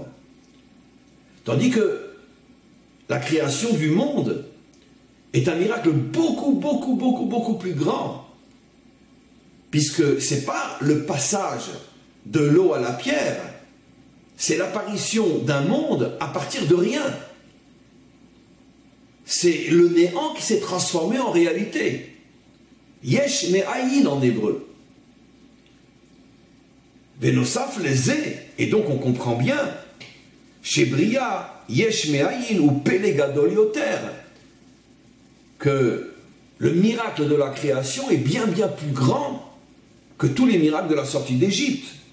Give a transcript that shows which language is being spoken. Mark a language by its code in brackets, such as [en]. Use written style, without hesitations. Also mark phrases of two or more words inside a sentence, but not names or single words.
[fr] Tandis que la création du monde est un miracle beaucoup plus grand. Puisque ce n'est pas le passage de l'eau à la pierre, c'est l'apparition d'un monde à partir de rien. C'est le néant qui s'est transformé en réalité. [he] יש מאין [fr] en hébreu. [he] ונוסף לזה, [fr] et donc on comprend bien, chez Bria, [he] יש מאין [fr] ou [he] פלא גדול יותר, [fr] que le miracle de la création est bien plus grand que tous les miracles de la sortie d'Égypte.